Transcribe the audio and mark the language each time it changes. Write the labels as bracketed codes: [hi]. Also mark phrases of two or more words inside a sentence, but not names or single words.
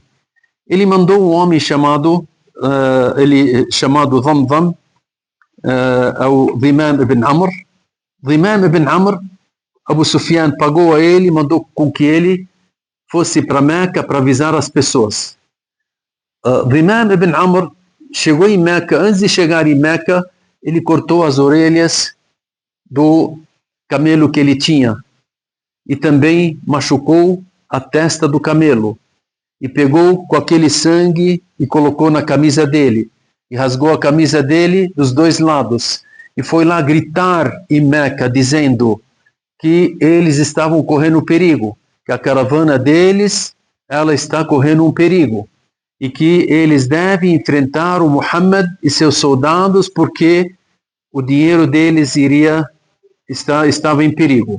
[pt] Ele mandou um homem chamado Dhamdham, ou Dhimam ibn Amr. Dhimam ibn Amr, Abu Sufyan pagou a ele, mandou com que ele fosse para Meca para avisar as pessoas. Dhimam ibn Amr chegou em Meca. Antes de chegar em Meca, ele cortou as orelhas do camelo que ele tinha e também machucou a testa do camelo e pegou com aquele sangue e colocou na camisa dele e rasgou a camisa dele dos 2 lados e foi lá gritar em Meca dizendo que eles estavam correndo perigo, que a caravana deles ela está correndo um perigo e que eles devem enfrentar o Muhammad e seus soldados porque o dinheiro deles estava em perigo.